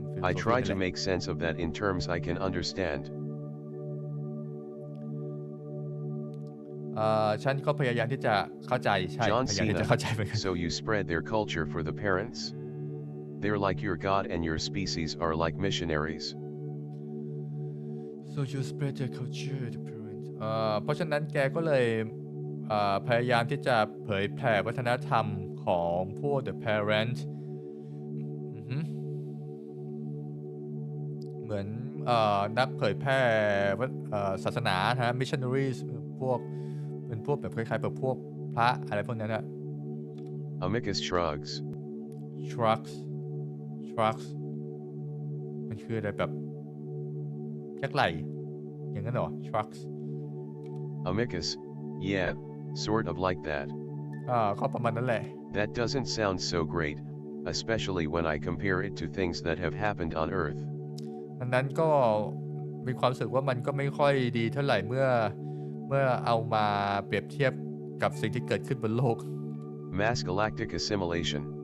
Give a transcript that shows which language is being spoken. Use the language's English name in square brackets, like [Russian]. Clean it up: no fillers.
[English] I try to make sense of that in terms I can understand. [Thai] ฉันก็พยายามที่จะเข้าใจใช่พยายามที่จะเข้าใจเหมือนกัน [English] So you spread their culture for the parents? They're like your god and your species are like missionaries. So you spread their culture to parents. [Thai] เพราะฉะนั้นแกก็เลยพยายามที่จะเผยแผ่วัฒนธรรมของพวก the parent เหมือนนักเผยแพร่ศาสนาฮะ missionaries เป็นพวกแบบคล้ายๆแบบพวกพระอะไรพวกนั้นนะ [English] Amicus shrugs. [Thai] shrugs มันคืออะไรแบบยักไหล่อย่างนั้นเหรอ shrugs [English] Amicus, yeah, sort of like that. [Thai] ก็ประมาณนั้นแหละ [English] That doesn't sound so great, especially when I compare it to things that have happened on Earth. [Thai] อันนั้นก็มีความรู้สึกว่ามันก็ไม่ค่อยดีเท่าไหร่เมื่อเอามาเปรียบเทียบกับสิ่งที่เกิดขึ้นบนโลก [English] Mass galactic assimilation.